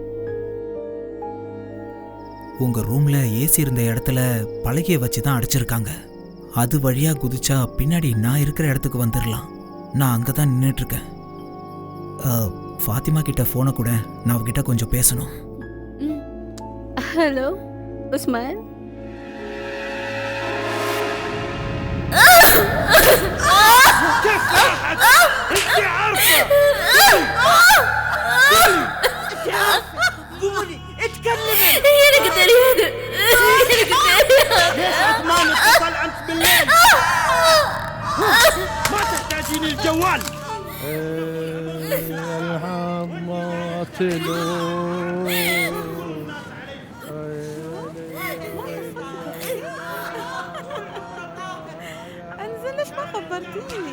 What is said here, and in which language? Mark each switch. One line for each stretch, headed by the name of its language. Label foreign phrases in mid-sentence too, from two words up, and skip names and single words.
Tamil: உங்கள் ரூமில் ஏசி இருந்த இடத்துல பலகையை வச்சு தான் அடைச்சிருக்காங்க. அது வழியாக குதிச்சா பின்னாடி நான் இருக்கிற இடத்துக்கு வந்துடலாம். நான் அங்கே தான் நின்றுட்டுருக்கேன். ஃபாத்திமா கிட்ட ஃபோனை கூட, நான் அவகிட்ட கொஞ்சம் பேசணும்.
Arabic: هلو عثمان. أنت عارفة قولي اتكلمي.
Tamil: எனக்கு தெரியாது.
Arabic: ليش عثمان اتصل أنت بالليل؟ ما تحتاجين الجوال. انزل ليش ما خبرتيني؟